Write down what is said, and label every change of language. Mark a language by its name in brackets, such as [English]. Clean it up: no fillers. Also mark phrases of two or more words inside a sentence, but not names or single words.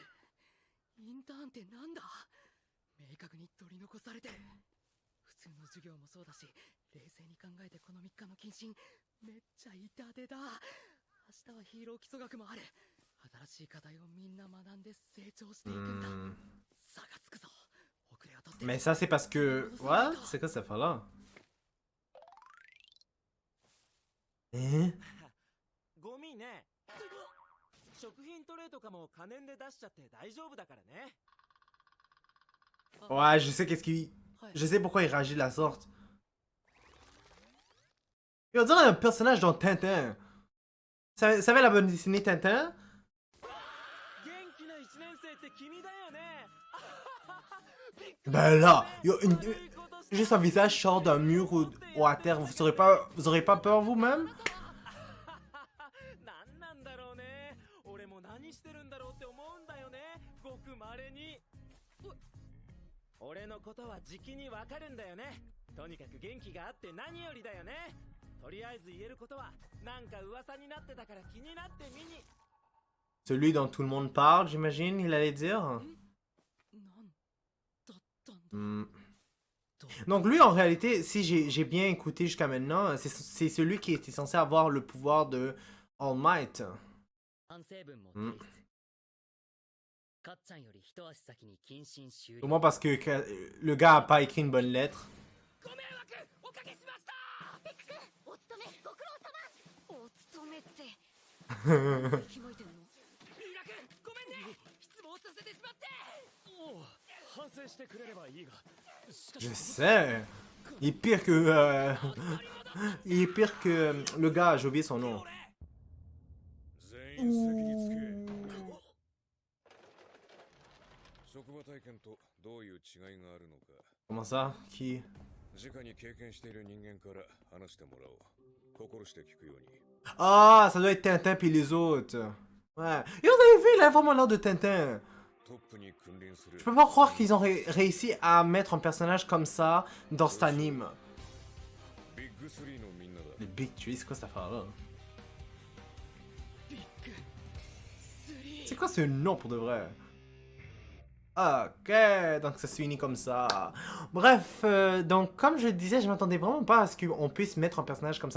[Japanese] インターンってなんだ？明確に取り残されてる。普通の授業もそうだし、冷静に考えてこの3日の謹慎、めっちゃ痛手だ。日はヒーロー基礎学もある。新しい課題をみんな学んで成長していくんだ。差がつくぞ。遅れを取って。 [French] Mais ça, c'est parce que... What? C'est quoi cette affaire-là? Hein? [Japanese] ゴミね。食品トレーとかも可燃で出しちゃって大丈夫だからね。 [French] Ouais, je sais qu'est-ce qu'il... Je sais pourquoi il réagit de la sorte. Il va dire un personnage dans Tintin. Ça savait la bande dessinée Tintin? [Japanese] 元気な一年生って君だよね。 [French] Ben là, juste un visage sort d'un mur ou à terre. Vous aurez pas peur vous-même? [Japanese] なんなんだろうね。俺も何してるんだろうって思うんだよね。ごく稀に。俺のことはじきにわかるんだよね。とにかく元気があって何よりだよね。とりあえず言えることはなんか噂になってたから気になって見に。 [French] Celui dont tout le monde parle, j'imagine, il allait dire. [Japanese] なんだったんだ。 Hmm. [French] Donc lui, en réalité, si j'ai bien écouté jusqu'à maintenant, c'est celui qui était censé avoir le pouvoir de All Might. [Japanese] 反省文も提出。かっちゃんより一足先に謹慎終了。 [French] Au moins parce que le gars a pas écrit une bonne lettre. [Japanese] ご迷惑おかけしました。ビック君、お勤めご苦労様。お勤めって。キモいてんの。ミラ君ごめんね。失望させてしまって。おう反省してくれればいいが。しか [French] Je し sais. Il est pire que... il est pire que le gars, j'ai oublié son nom. [Japanese] 全員席につけ。職場体験とどういう違いがあるのか [French] Comment ça? Qui? [Japanese] 直に経験している人間から話してもらおう。心して聞くように。 [French] Ah, ça doit être Tintin puis les autres. Ouais. Et vous avez vu l'informateur de Tintin? [Japanese] トップに君臨する [French] Je peux pas croire qu'ils ont réussi à mettre un personnage comme ça dans cet anime. [Japanese] ビッグ3のみんなだ。 [French] Les Big Tree, c'est quoi cette affaire-là? [Japanese] ビッグ3。 [French] C'est quoi ce nom pour de vrai? Ok, donc ça se finit comme ça. Bref, donc comme je le disais, je m'attendais vraiment pas à ce qu'on puisse mettre un personnage comme ça.